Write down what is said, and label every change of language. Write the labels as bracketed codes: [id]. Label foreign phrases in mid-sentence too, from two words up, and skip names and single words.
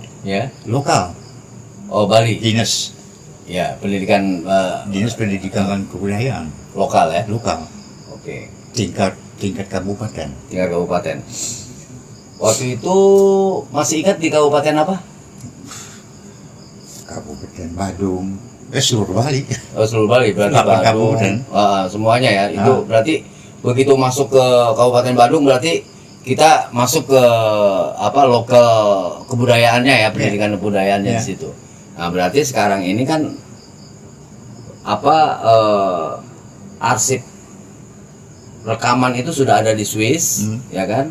[id] Ya. lokal, Oh, Bali. dinas Ya, pendidikan pendidikan dan kebudayaan lokal ya. lokal, Oke. tingkat kabupaten. Tingkat kabupaten. Waktu itu masih ingat di kabupaten apa? Kabupaten Badung, seluruh Bali. Oh, seluruh Bali berarti 8 Badung. kabupaten. Semuanya ya. Itu berarti begitu masuk ke Kabupaten Badung berarti kita masuk ke apa lokal kebudayaannya ya, pendidikan kebudayaannya di situ. Nah, berarti sekarang ini kan apa arsip rekaman itu sudah ada di Swiss, ya kan?